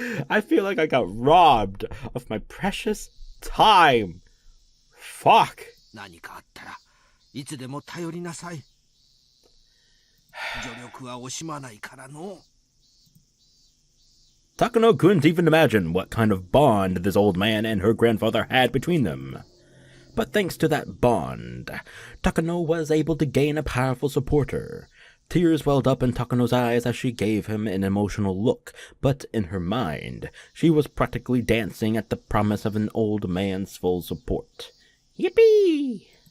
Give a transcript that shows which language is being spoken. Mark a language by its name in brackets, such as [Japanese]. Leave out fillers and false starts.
[English] I feel like I got robbed of my precious time. Fuck. [Japanese] 何かあったらいつでも頼りなさい。助力は惜しまないからの。 [English] Takano couldn't even imagine what kind of bond this old man and her grandfather had between them. But thanks to that bond, Takano was able to gain a powerful supporter. Tears welled up in Takano's eyes as she gave him an emotional look, but in her mind, she was practically dancing at the promise of an old man's full support. Yippee!